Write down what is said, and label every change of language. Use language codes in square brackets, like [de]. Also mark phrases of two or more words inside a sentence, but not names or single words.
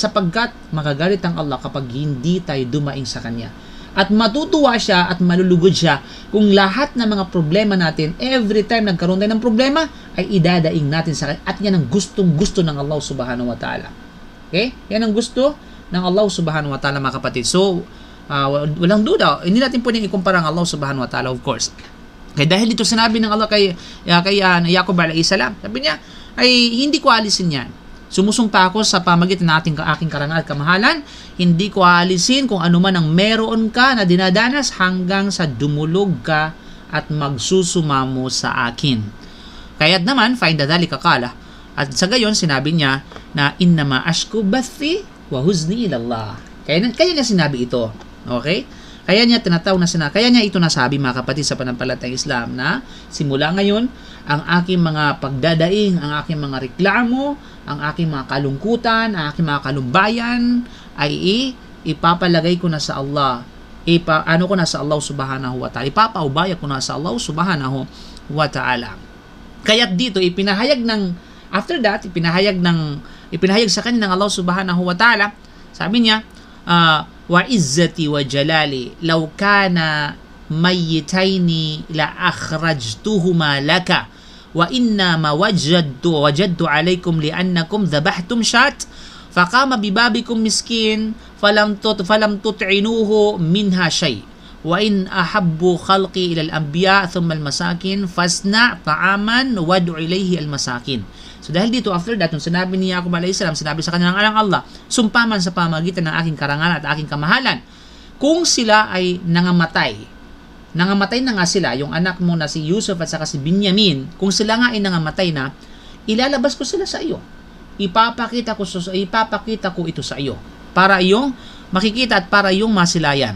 [tl] Sapagkat magagalit ang Allah kapag hindi tayo dumaing sa Kanya. At matutuwa siya at malulugod siya kung lahat ng mga problema natin, [en] every time [tl] nagkaroon tayo ng problema, ay idadaing natin sa Kanya. At yan ang gustong-gusto ng Allah [ar] سبحانه وتعالى. [tl] Okay? Yan ang gusto ng Allah [ar] سبحانه وتعالى, [tl] mga kapatid. So, walang duda. Hindi natin pwedeng ikumpara ang Allah [ar] سبحانه وتعالى, [en] of course. [tl] Kaya dahil dito sinabi ng Allah kay Jacob [ar] عليه السلام, [tl] sabi niya, ay hindi ko alisin yan. Sumusumpa ako sa pamagitan ng aking karangal at kamahalan, hindi ko alisin kung ano man ang meron ka na dinadanas hanggang sa dumulog ka at magsusumamo sa akin. Kaya't naman, [ar] فعند ذلك قال. [tl] At sa gayon, sinabi niya na [ar] إنما أشكو بثي وحزني إلى الله. [tl] Kaya niya sinabi ito. Okay? Kaya niya ito nasabi, mga kapatid, sa panampalatayang Islam na simula ngayon, ang aking mga pagdadaing, ang aking mga reklamo, ang aking mga kalungkutan, ang aking mga kalumbayan ay ipapalagay ko na sa Allah. Ko na sa Allah [ar] سبحانه وتعالى. [tl] Ipapaubaya ko na sa Allah [ar] سبحانه وتعالى. [tl] Kaya dito ipinahayag sa kanya ng Allah [ar] سبحانه وتعالى. [tl] Sabi niya, [ar] وعزتي وجلالي لو كانا ميتين لأخرجتهما لك وإنما وجدت عليكم لأنكم ذبحتم شاة فقام ببابكم مسكين فلم تطعموه منها شيئا وإن أحب خلقي إلي الأنبياء ثم المساكين فاصنع طعاما وادع إليه المساكين. [tl] So dahil dito, [en] after that, [tl] nung sinabi ni Jacob [ar] عليه السلام, [tl] sinabi sa kanya ng alang Allah, sumpaman sa pamagitan ng aking karangalan at aking kamahalan, kung sila ay nangamatay na nga sila, yung anak mo na si Yusuf at saka si Binyamin, kung sila nga ay nangamatay na, ilalabas ko sila sa iyo. Ipapakita ko ito sa iyo para iyong makikita at para iyong masilayan.